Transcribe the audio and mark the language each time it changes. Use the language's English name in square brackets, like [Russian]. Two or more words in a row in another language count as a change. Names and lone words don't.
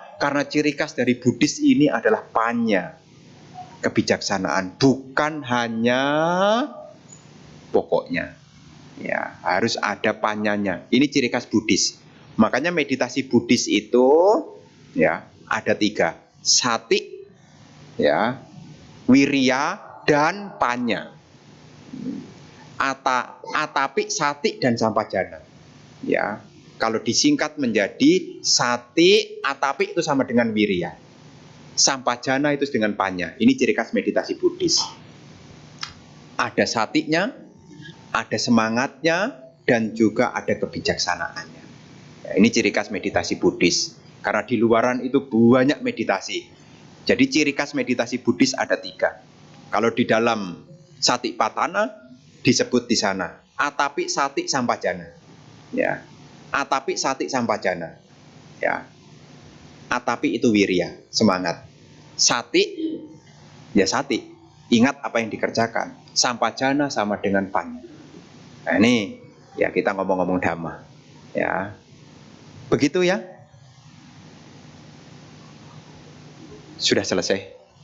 [Indonesian] Karena ciri khas dari Buddhis ini adalah panya, kebijaksanaan, bukan hanya pokoknya. Ya, harus ada panyanya. Ini ciri khas Buddhis. Makanya meditasi Buddhis itu ya ada 3. Sati, ya, wirya, dan panya. [Pali] Atapi, sati, dan sampajana. [Indonesian] Ya, kalau disingkat menjadi sati, atapi itu sama dengan wirya. Sampajana itu dengan panya. Ini ciri khas meditasi Buddhis. Ada satinya, ada semangatnya, dan juga ada kebijaksanaannya. Ya, ini ciri khas meditasi Buddhis. Karena di luaran itu banyak meditasi. Jadi ciri khas meditasi Buddhis ada 3. Kalau di dalam Satipatthana disebut di sana [Pali] atapi sati sampajana. Ya. Atapi sati sampajana. [Indonesian] Ya. Atapi itu wirya, semangat. Sati ya sati, ingat apa yang dikerjakan. Sampajana sama dengan panya. Nah, ini ya kita ngomong-ngomong dhamma. Ya. Begitu ya. Sudah selesai.